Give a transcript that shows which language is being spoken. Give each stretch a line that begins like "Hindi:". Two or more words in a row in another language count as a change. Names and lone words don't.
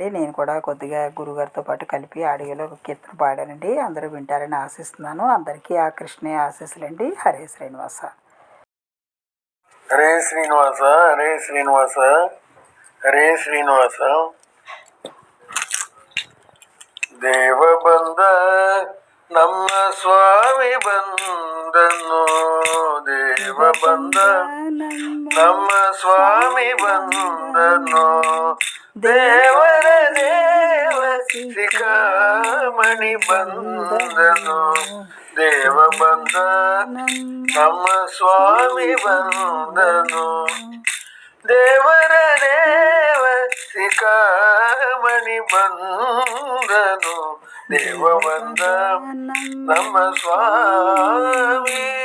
Telugu: నేను కూడా కొద్దిగా గురుగారితో పాటు కలిపి ఆడియోలో ఒక కీర్తన పాడానండి. అందరూ వింటారని ఆశిస్తున్నాను. అందరికీ ఆ కృష్ణయ్య ఆశీస్సులండి. హరే శ్రీనివాస. హరే శ్రీనివాస. హరే శ్రీనివాస. హరే శ్రీనివాస.
Kannada: దేవబంధ ನಮ್ಮ ಸ್ವಾಮಿ ಬಂದನು, ದೇವಬಂಧ ನಮ್ಮ ಸ್ವಾಮಿ ಬಂದನು, ದೇವರ ದೇವ ಶಿಖಾಮಣಿ ಬಂದನು, ದೇವಬಂಧ ನಮ್ಮ ಸ್ವಾಮಿ ಬಂದನು, ದೇವರ ದೇವ ಶಿಖಾಮಣಿ ಬಂದನು, ದೇವಬಂಧ ನಮ್ಮ ಸ್ವಾಮಿ.